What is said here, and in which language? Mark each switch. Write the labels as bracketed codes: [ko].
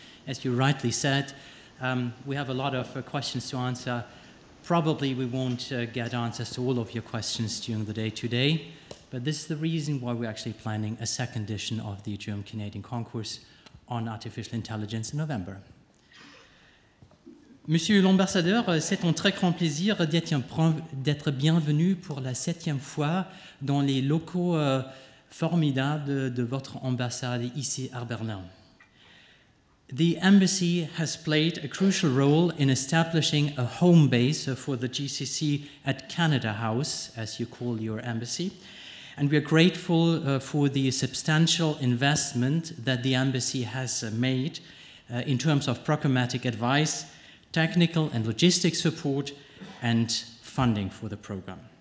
[en] As you rightly said, we have a lot of questions to answer. Probably we won't get answers to all of your questions during the day today, but this is the reason why we're actually planning a second edition of the German Canadian Concourse on artificial intelligence in November. [fr] Monsieur l'ambassadeur, c'est un très grand plaisir d'être bienvenu pour la 7e fois dans les locaux formidables de votre ambassade ici à Berlin. [en] The embassy has played a crucial role in establishing a home base for the GCC at Canada House, as you call your embassy, and we are grateful for the substantial investment that the embassy has made in terms of programmatic advice, technical and logistic support, and funding for the program.